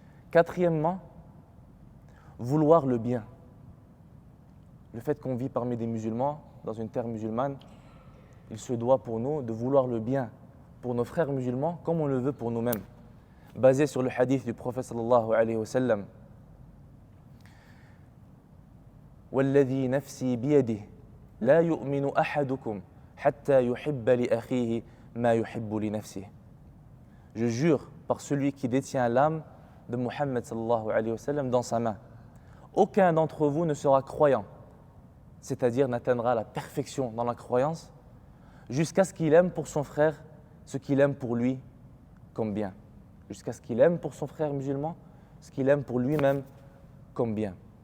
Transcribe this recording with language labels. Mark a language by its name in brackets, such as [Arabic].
[French] Quatrièmement, vouloir le bien. Le fait qu'on vit parmi des musulmans, dans une terre musulmane, il se doit pour nous de vouloir le bien pour nos frères musulmans comme on le veut pour nous-mêmes. Basé sur le hadith du prophète sallallahu alayhi wa sallam. [Arabic] وَالَّذِي نَفْسِي بِيَدِهِ لَا يُؤْمِنُ أَحَدُكُمْ حَتَّى يُحِبَّ لِأَخِيهِ مَا يُحِبُّ لِنَفْسِهِ. [French] Je jure par celui qui détient l'âme de Muhammad sallallahu alayhi wa sallam dans sa main. Aucun d'entre vous ne sera croyant, c'est-à-dire n'atteindra la perfection dans la croyance, jusqu'à ce qu'il aime pour son frère ce qu'il aime pour lui comme bien. Jusqu'à ce qu'il aime pour son frère musulman ce qu'il aime pour lui-même comme bien.